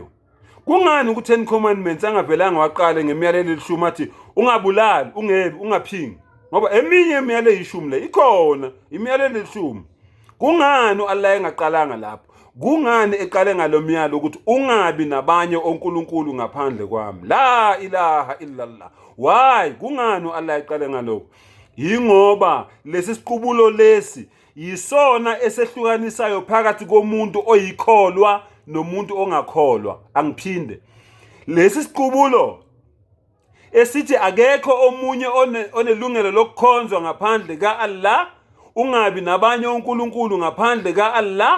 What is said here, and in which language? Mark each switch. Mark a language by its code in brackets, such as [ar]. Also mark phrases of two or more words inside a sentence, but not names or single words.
[zu] Kungani ukuthi 10 commandments angavelanga waqala ngemiyalelo elishumi athi ungabulali, ungebi, ungaphingi? Ngoba eminye imiyalelo eyishumi le ikhona, imiyalelo elishumi. Kungani uAllah engaqalanga lapho? Kungani eqale ngalomyalo ukuthi ungabi nabanye onkulunkulu ngaphandle kwami? [ar] لا إله إلا الله. [zu] Why? Kungani uAllah eqale ngalokho? Yingoba lesi siqubulo lesi yisona esehlukanisayo phakathi komuntu oyikholwa nomuntu ongakholwa. Angiphinde. Lesi siqubulo esithi akekho omunye onelungelo lokukhonzwa ngaphandle ka Allah, ungabi nabanye onkulunkulu ngaphandle ka Allah.